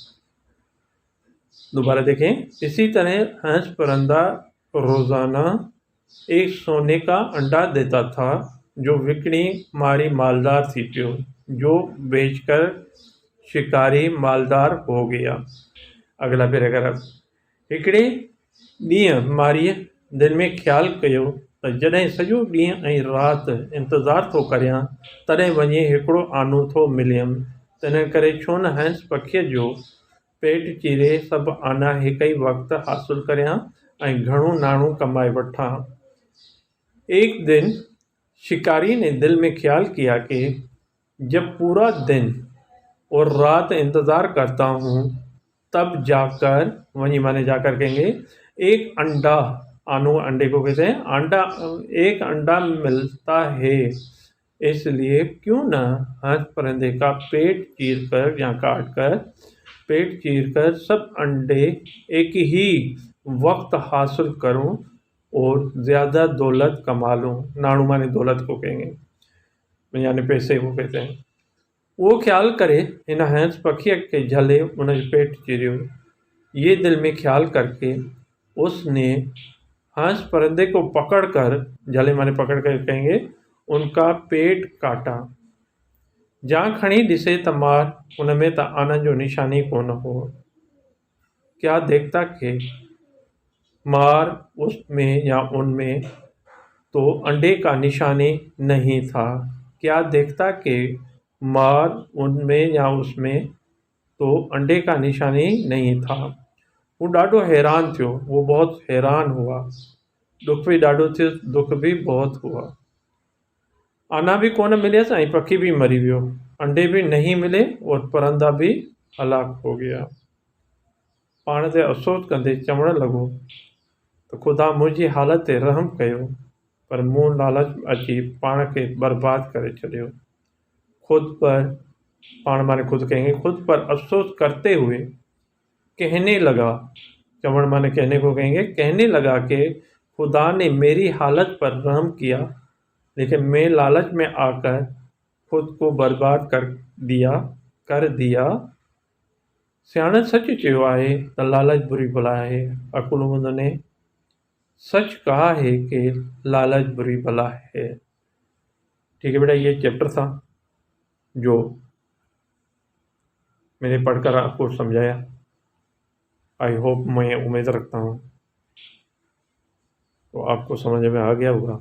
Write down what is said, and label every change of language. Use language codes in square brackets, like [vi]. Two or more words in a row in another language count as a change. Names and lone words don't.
[hi] दोबारा देखें, इसी तरह हंस परिंदा रोज़ाना एक सोने का अंडा देता था जो [sd] विकणी मारी मालदार थी पियो, [hi] जो बेचकर शिकारी मालदार हो गया। अगला पैराग्राफ। [sd] हिकिड़े ॾींहुं मारीअ दिलि में ख़्यालु कयो त जॾहिं सॼो ॾींहुं ऐं राति इंतज़ारु थो करियां तॾहिं वञी हिकिड़ो आनो थो मिलियमि, तंहिं करे छो न हंस पखीअ जो पेट चीरे सभु आना हिक ई वक़्तु हासिलु करियां ऐं घणो नाणो कमाए वठां। [hi] एक दिन शिकारी ने दिल में ख्याल किया कि जब पूरा दिन और रात इंतज़ार करता हूँ तब जाकर, वहीं माने जाकर कहेंगे, एक अंडा, आनो अंडे को कहते हैं, एक अंडा मिलता है, इसलिए क्यों न हंस परिंदे का पेट चीर कर या काट कर, पेट चीर कर सब अंडे एक ही वक्त हासिल करूं और ज़्यादा दौलत कमा लूं। नाणु माने दौलत को कहेंगे, यानी पैसे को कहते हैं। [sd] वो ख्याल करे हिन हंस पखीअ खे झले उन जो पेट चीरियो। [hi] ये दिल में ख्याल करके उसने हंस परिंदे को पकड़कर, झले माने पकड़ कर कहेंगे, उनका पेट काटा। [sd] जहाँ खणी ॾिसे त मार उन में त आनंद जो निशानी कोन हो। [hi] क्या देखता कि मार उसमें या उनमें तो अंडे का निशानी नहीं था। क्या देखता कि मार उनमें या उसमें तो अंडे का निशानी नहीं था। [sd] वो ॾाढो हैरान थियो, [hi] वो बहुत हैरान हुआ। [sd] दुख भी ॾाढो थियो, [hi] दुख भी बहुत हुआ। [sd] आना भी कोन मिलियसि ऐं पखी भी मरी वियो, [hi] अंडे भी नहीं मिले और परिंदा भी हलाक हो गया। [sd] पाण ते अफ़सोस कंदे चवण लॻो त ख़ुदा मुंहिंजी हालत ते रहम कयो, पर मूं लालच अची पाण खे बर्बाद करे छॾियो। [hi] खुद पर, पाण माने खुद कहेंगे, खुद पर अफसोस करते हुए कहने लगा, चवण माने कहने को कहेंगे, कहने लगा कि खुदा ने मेरी हालत पर रहम किया, लेकिन मैं लालच में आकर खुद को बर्बाद कर दिया। [sd] सियाणे सच चयो आहे त लालच बुरी बला है। [hi] अकुलमंद ने सच कहा है कि लालच बुरी बला है। ठीक है बेटा, ये चैप्टर था जो मैंने पढ़कर आपको समझाया। [en] I hope, [hi] मैं उम्मीद रखता हूँ तो आपको समझ में आ गया होगा।